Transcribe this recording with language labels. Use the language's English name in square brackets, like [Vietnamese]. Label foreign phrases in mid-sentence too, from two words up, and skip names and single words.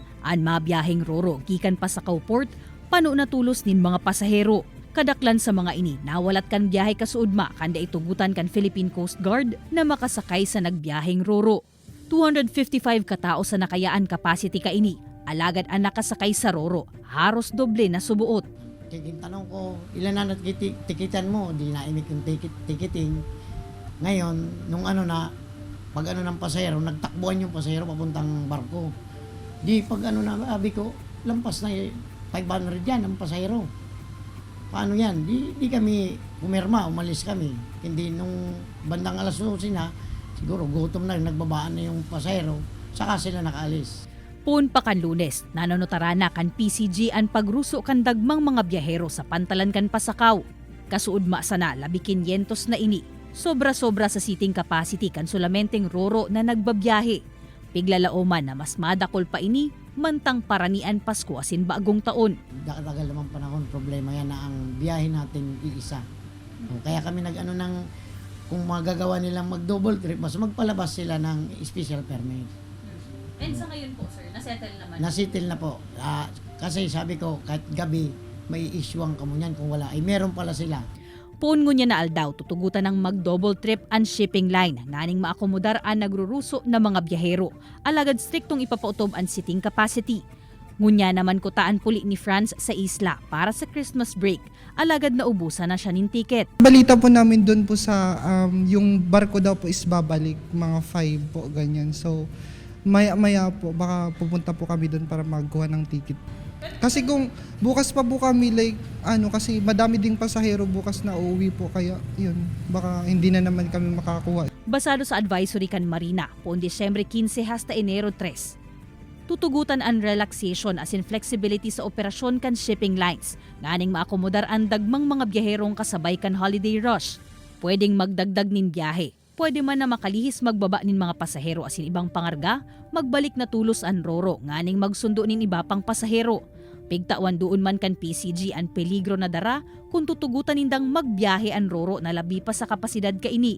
[Bikol] Ang mabiyaheng Roro gikan Pasakaw Port, pano na tulos nin mga pasahero. Kadaklan sa mga ini, nawalat kan biyahe kasuudma kanda itugutan kan Philippine Coast Guard na makasakay sa nagbiyaheng Roro. 255 katao sa nakayaan capacity ka ini, alagad ang nakasakay sa Roro, haros doble na subuot. [Filipino] Tanong ko, ilan na tikitan mo? Di na imik yung ticketing. Ngayon, nung pag ng pasahero, nagtakbuhan yung pasahero papuntang barko. Di pag abi ko, lampas na 500 yan ang pasahero. Paano yan? Di kami pumirma, umalis kami. Hindi nung bandang alas 12 na, siguro gutom na, nagbabaan na yung pasahero, saka sila nakaalis. [Bikol] Pun pa kan Lunes, nanonotarana kan PCG ang pagruso kan dagmang mga biyahero sa pantalan kan Pasakaw. Kasuudma sana labi 500 na ini. Sobra-sobra sa [English] seating capacity [Bikol] kan sulamenteng Roro na nagbabiyahe. Piglalaoman na mas madakol pa ini, mantang paranian Pasko asin bagong taon. [Filipino] Tagal naman panahon, problema yan na ang biyahe natin iisa. Kaya kami kung magagawa nilang mag- [English] double trip, [Filipino] mas magpalabas sila ng special permit. And sa ngayon po sir, nasettle naman? Nasettle na po. Kasi sabi ko, kahit gabi, may issuean ka mo niyan. Kung wala, ay meron pala sila. [Bikol] Puun ngunya na aldaw, tutugutan ng mag- [English] double trip [Bikol] ang shipping line, nganing maakomodar ang nagruruso na mga biyahero. Alagad striktong ipapautob ang [English] seating capacity. [Bikol] Ngunya naman kutaan puli ni France sa isla para sa Christmas break. Alagad na ubusan na siya ng ticket. [Filipino] Balita po namin doon po sa yung barko daw po is babalik mga 5 po ganyan. So maya po baka pupunta po kami doon para magkuha ng ticket. Kasi kung bukas pa po kami kasi madami ding pasahero bukas na uuwi po kaya yun baka hindi na naman kami makakuha. [Bikol] Basado sa advisory kan Marina, poon Disyembre 15 hasta Enero 3. Tutugutan ang relaxation as in flexibility sa operasyon kan shipping lines. Nganing maakomodar ang dagmang mga biyaherong kasabay kan [English] holiday rush. [Bikol] Pwedeng magdagdag nin biyahe. Pwede man na makalihis magbaba nin mga pasahero asin ibang pangarga, magbalik na tulos ang Roro, nganing magsundo nin iba pang pasahero. Pigtawan doon man kan PCG ang peligro na dara kung tutugutan nindang magbiyahe ang Roro na labi pa sa kapasidad kaini.